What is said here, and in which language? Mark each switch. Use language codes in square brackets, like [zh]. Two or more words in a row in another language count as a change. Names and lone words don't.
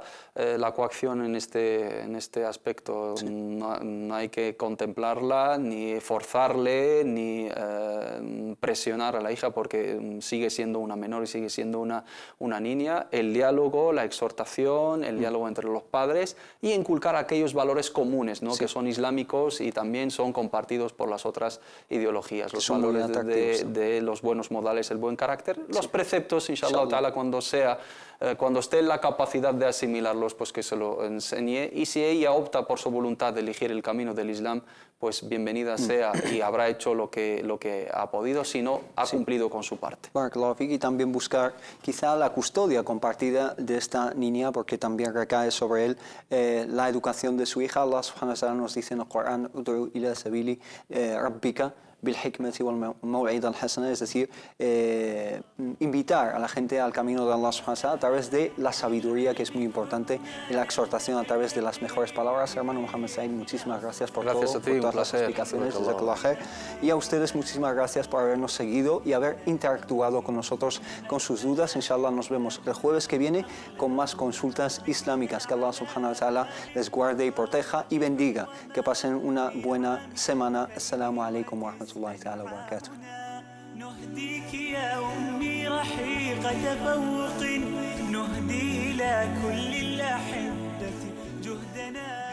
[es] La coacción en este aspecto no hay que contemplarla, ni forzarle, ni presionar a la hija porque sigue siendo una menor y sigue siendo una niña. El diálogo, la exhortación, el diálogo entre los padres y inculcar aquellos valores comunes, ¿no? que son islámicos y también son compartidos por las otras ideologías. Los valores de los buenos modales, el buen carácter, los preceptos, [ar] إن شاء الله تعالى, [es] cuando esté en la capacidad de asimilarlos, pues que se lo enseñe, y si ella opta por su voluntad de elegir el camino del Islam, pues bienvenida sea y habrá hecho lo que ha podido, si no, ha cumplido con su parte. Y también buscar quizá la custodia compartida de esta niña, porque también recae sobre él la educación de su hija. [ar] الله سبحانه وتعالى [es] nos dice en el Corán, [ar] ادع إلى سبيل ربك بالحكمة والموعظة الحسنة, [es] es decir, invitar a la gente al camino de [ar] الله سبحانه وتعالى [es] a través de la sabiduría, que es muy importante, y la exhortación a través de las mejores palabras. Hermano Mohamed Said, muchísimas gracias por todo, por todas las explicaciones. Y a ustedes muchísimas gracias por habernos seguido y haber interactuado con nosotros con sus dudas. Inshallah nos vemos el jueves que viene con más consultas islámicas. Que [ar] الله سبحانه وتعالى [es] les guarde y proteja y bendiga. Que pasen una buena semana. [ar] السلام عليكم ورحمة الله تعالى وبركاته. نهديك يا أمي رحيق تفوق نهدي إلى كل الأحبة جهدنا